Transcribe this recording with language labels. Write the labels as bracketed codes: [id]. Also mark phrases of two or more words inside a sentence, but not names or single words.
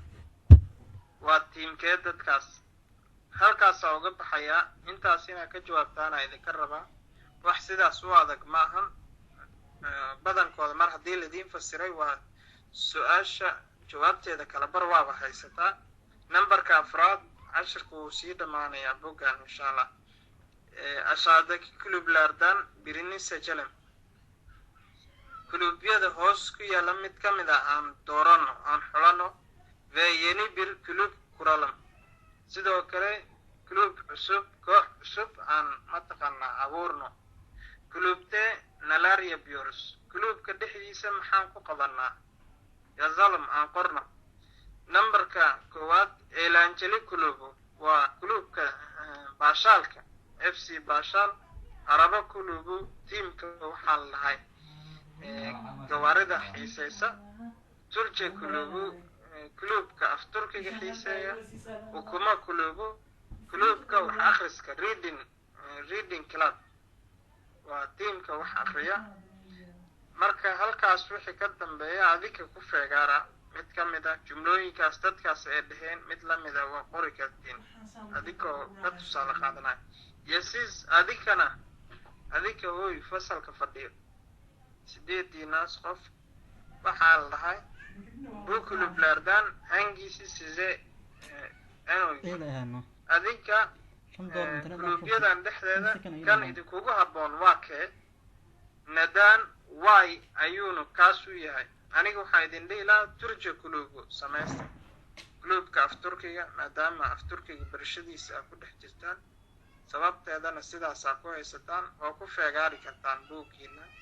[so] waa tiimkee dadkaas halkaas uga baxaya intaas inaa ka jawaabtaana idinka rabaa. wax sidaas u adag maahan badankooda mar haddii ladiin fasiray waa su-aasha jawaabteeda kala bar waaba haysataa. numberka 4 cashirku wuu sii dhammaanayaa boggan [ar] insha allah. [tr] aşağıdaki kulüplerden birini seçelim. [so] Kulübyada hoos ku yaala mid ka mid ah aan doorano aan xulano [tr] ve yeni bir kulüp kuralım. [so] sidoo kale kulüp cusub koox cusub aan mataqaanaa abuurno. [tr] kulüpte neler yapıyoruz? [so] kulüpka dhexdiisa maxaan ku qabanaa? yazalım aan qorno. numberka 1 [tr] eğlenceli kulübü [so] waa kulüpka baashaalka FC Bashal. [tr] araba kulübü [so] tiimka waxaa lahay gawaarida xiiseysa. [tr] Türkçe kulübü [so] kulübka af Turkiga xiiseeya. [tr] Ukuma kulübü [so] kulübka wax akhriska [en] reading club [so] waa tiimka wax akhriya. marka halkaas wixii ka dambeeya adika ku feegaara mid ka mid ah jumlooyinkaas dadkaas ay dhaheen mid la mid ah waa qori kartiin adikoo ka tusaale qaadanaya. yasiis adika hooy fasalka fadhiyo 8 qof waxaa la dhahay [tr] bu kulüplerden hangisi size en uygun? [so] adinka kulübyadan dhexdeeda kan idinkugu habboon waa kee? neden why ayuunu kaas u yahay? aniga waxaa idin dhihi lahaa [tr] Türkçe kulübü [so] samaysta. kulübka af Turkiga maadaama af Turkiga barashadiisa ku dhex jirtaan sababteedana sidaasaa ku haysataan oo ku feegaari kartaan buuggiina.